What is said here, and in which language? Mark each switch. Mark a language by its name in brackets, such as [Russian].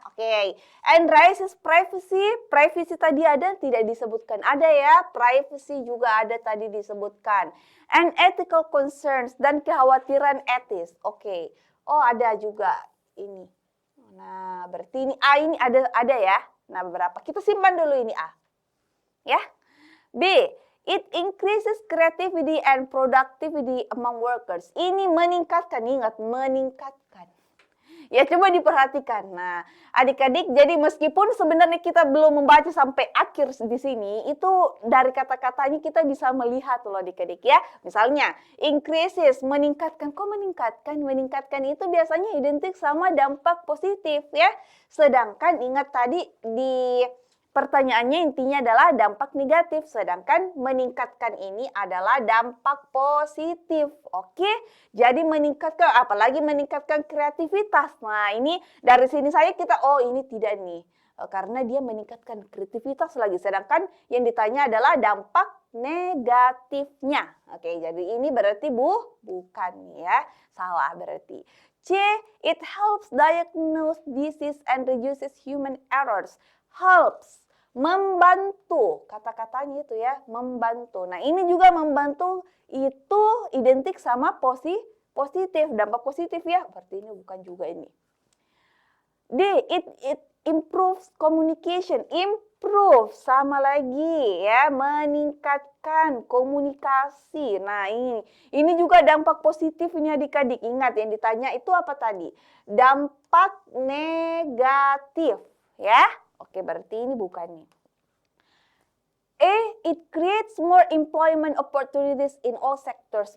[Indonesian] Oke, [English] and raises privacy. [Indonesian] Privacy tadi ada, tidak disebutkan. Ada ya, privacy juga ada tadi disebutkan. [English] And ethical concerns, [Indonesian] dan kekhawatiran etis. Oke, oh ada juga ini. Nah, berarti ini A ini ada ya. Nah, beberapa. Kita simpan dulu ini A. Ya. B. [English] It increases creativity and productivity among workers. [Indonesian] Ini meningkatkan, ingat, meningkatkan. Ya, coba diperhatikan. Nah, adik-adik, jadi meskipun sebenarnya kita belum membaca sampai akhir di sini, itu dari kata-katanya kita bisa melihat loh adik-adik ya. Misalnya, increases, meningkatkan. Kok meningkatkan? Meningkatkan itu biasanya identik sama dampak positif ya. Sedangkan ingat tadi di pertanyaannya intinya adalah dampak negatif, sedangkan meningkatkan ini adalah dampak positif. Oke, jadi meningkatkan, apalagi meningkatkan kreativitas. Nah, ini dari sini saya kita, oh ini tidak nih, karena dia meningkatkan kreativitas lagi. Sedangkan yang ditanya adalah dampak negatifnya. Oke, jadi ini berarti bukan ya, salah berarti. [English] C, it helps diagnose disease and reduces human errors. [Indonesian] Helps, membantu, kata-katanya itu ya, membantu. Nah, ini juga membantu itu identik sama positif, dampak positif ya. Berarti ini bukan juga ini. D, [English] it improves communication. [Indonesian] Improve sama lagi ya, meningkatkan komunikasi. Nah, ini juga dampak positifnya adik-adik. Ingat yang ditanya itu apa tadi? Dampak negatif ya. Oke, berarti ini bukan nih. [English] A, it creates more employment opportunities in all sectors.